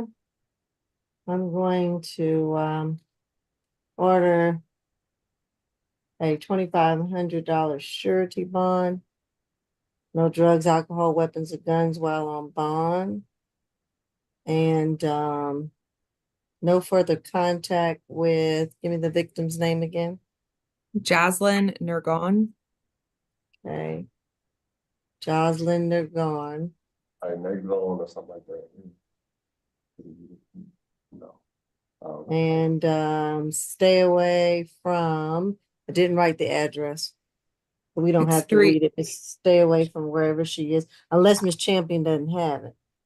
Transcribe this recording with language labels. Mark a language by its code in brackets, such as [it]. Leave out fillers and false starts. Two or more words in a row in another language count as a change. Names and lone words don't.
[en] I'm going to order a $2,500 surety bond. No drugs, alcohol, weapons, or guns while on bond. And no further contact with, give me the victim's name again. Jaslyn Nergon. Okay. Jaslyn Nergon. Negron or something like that. No. And stay away from, I didn't write the address. We don't have to read it. It's stay away from wherever she is, unless Miss Champion doesn't have it.